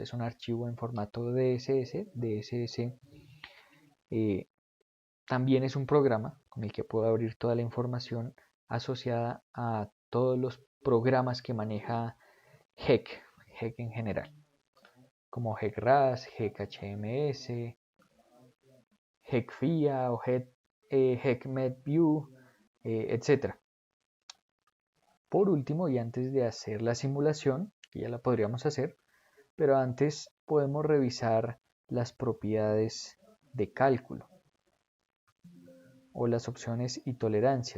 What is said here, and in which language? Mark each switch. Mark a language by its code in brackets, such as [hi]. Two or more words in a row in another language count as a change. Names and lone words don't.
[es] Es un archivo en formato DSS. DSS también es un programa con el que puedo abrir toda la información asociada a todos los programas que maneja HEC en general, como HEC-RAS, HEC-HMS, HEC-FIA o HEC-MEDView, etc. Por último, y antes de hacer la simulación, que ya la podríamos hacer, pero antes podemos revisar las propiedades de cálculo o las opciones y tolerancias.